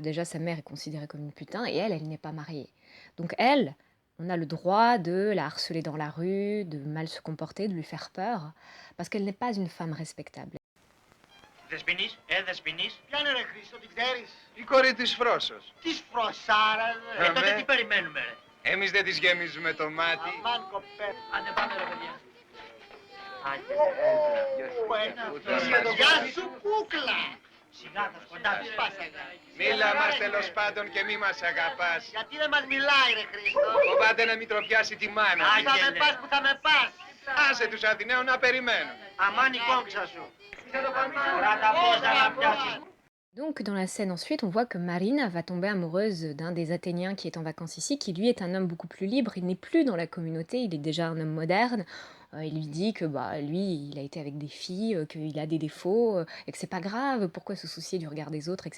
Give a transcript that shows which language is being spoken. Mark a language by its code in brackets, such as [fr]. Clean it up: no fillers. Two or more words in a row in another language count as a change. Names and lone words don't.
[fr] Déjà, sa mère est considérée comme une putain, et elle n'est pas mariée. Donc elle, on a le droit de la harceler dans la rue, de mal se comporter, de lui faire peur, parce qu'elle n'est pas une femme respectable. [el] Δεσποινής, Δεσποινής. Ποια είναι ρε Χρήστο, την ξέρεις? Η κόρη της Φρόσος. Της Φροσάρα, ρε. Τότε τι περιμένουμε, ρε. Εμείς δεν της γεμίζουμε το μάτι. Αμάν κοπέ. Άντε πάμε, ρε παιδιά. Γεια σου κούκλα. Σιγά θα σκοντάψεις. Μίλα μας τέλος πάντων και μη μας αγαπάς. Γιατί δεν μας μιλάει ρε Χρήστο? Φοβάται να μην τροπιάσει τη μάνα. Θα με πας που θα με πας. Άσε τους Αθηναίους να περιμένουν. Αμάν η κόμψα σου. Κράτα πόσα να πιάσεις. [fr] Donc, dans la scène ensuite, on voit que Marina va tomber amoureuse d'un des Athéniens qui est en vacances ici, qui lui est un homme beaucoup plus libre. Il n'est plus dans la communauté, il est déjà un homme moderne. Il lui dit que lui, il a été avec des filles, qu'il a des défauts, et que c'est pas grave, pourquoi se soucier du regard des autres, etc.